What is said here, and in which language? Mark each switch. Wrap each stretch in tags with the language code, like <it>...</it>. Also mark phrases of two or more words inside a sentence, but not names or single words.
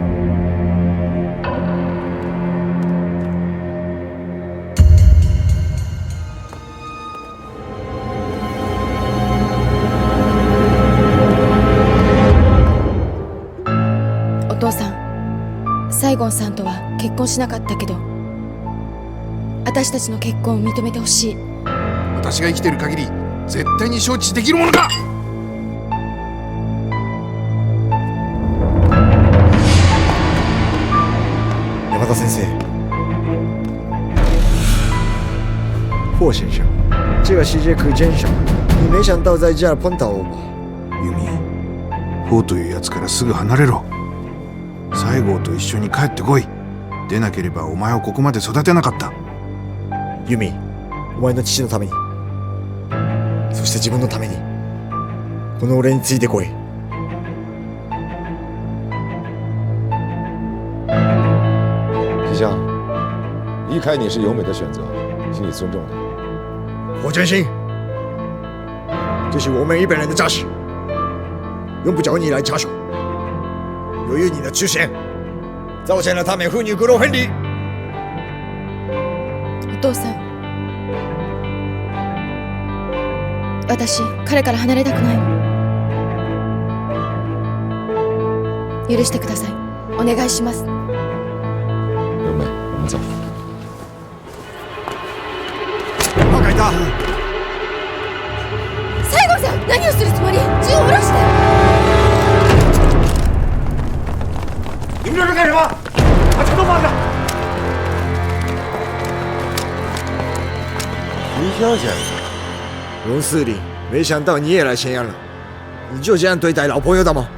<ja>お父さん、西郷さんとは結婚しなかったけど、私たちの結婚を認めてほしい。私が生きている限り絶対に承知できるものか。</ja> <zh>田先生，霍先生，这个世界可真小，你没想到在这儿碰到我吧？</zh> <ja>ユミ、ホというやつからすぐ離れろ。西郷と一緒に帰ってこい。でなければお前をここまで育てなかった。ユミ、お前の父のために、そして自分のために、この俺についてこい。</ja> <zh>西乡，离开你是由美的选择，请你尊重他。我真心，这是我们日本人的家事，用不着你来插手。由于你的出现，造成了他们父女骨肉分离。</zh> <ja>お父さん、私彼から離れたくないの。許してください。お願いします。</ja> <zh>由美，我们走。</zh> <ja>若いた。西郷さん、何をするつもり？銃を下ろして。</ja> <zh>你们这是干什么？把枪都放下！徐香先生，龙司令，没想到你也来咸阳了。你就这样对待老朋友的吗？</zh>